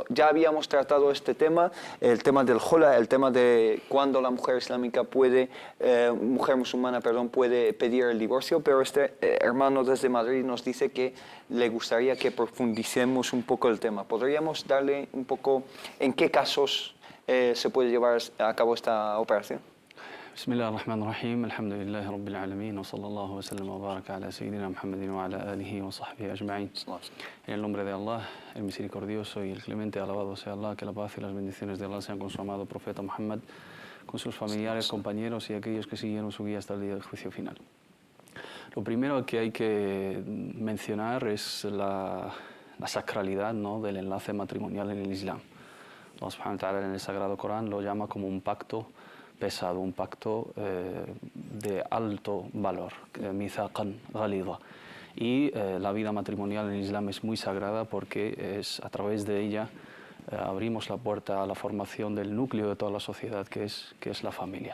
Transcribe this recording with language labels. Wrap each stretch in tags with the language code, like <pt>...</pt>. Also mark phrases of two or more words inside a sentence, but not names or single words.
<es>Ya habíamos tratado este tema, el tema del khula, el tema de cuándo la mujer islámica mujer musulmana, puede pedir el divorcio, pero este hermano desde Madrid nos dice que le gustaría que profundicemos un poco el tema. ¿Podríamos darle un poco en qué casos se puede llevar a cabo esta operación?</es> <ar>بسم الله الرحمن الرحيم الحمد لله رب العالمين وصلى الله وسلم وبارك على سيدنا محمد وعلى آله وصحبه أجمعين.</ar> <es>En el nombre de Allah, el misericordioso y el clemente, alabado sea Allah, que la paz y las bendiciones de Allah sean con su amado profeta Muhammad, con sus familiares, compañeros y aquellos que siguieron su guía hasta el día del juicio final. Lo primero que hay que mencionar es la sacralidad, ¿no?, del enlace matrimonial en el Islam. Allah</es> <ar>سبحانه وتعالى</ar> <es>en el Sagrado Corán lo llama como un pacto pesado, un pacto de alto valor,</es> <ar>ميثاقا غليظا.</ar> <es>Y la vida matrimonial en el Islam es muy sagrada porque es a través de ella abrimos la puerta a la formación del núcleo de toda la sociedad, que es la familia.</es>